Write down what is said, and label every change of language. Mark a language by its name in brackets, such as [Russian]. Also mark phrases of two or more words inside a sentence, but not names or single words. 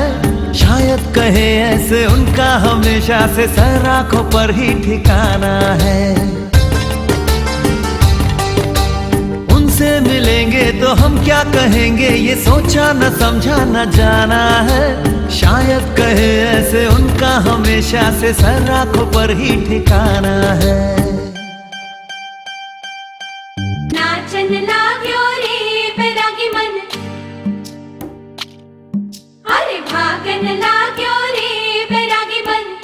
[Hindi] शायद कहे ऐसे उनका हमेशा से सर आंखों पर ही ठिकाना है। उनसे मिलेंगे तो हम क्या कहेंगे, ये सोचा न समझा न जाना है। शायद कहे ऐसे उनका हमेशा से सर आंखों पर ही ठिकाना है। [Nepali] नाचन लाग्यो रे बैरागी मन, अरे भागन लाग्यो रे बैरागी मन।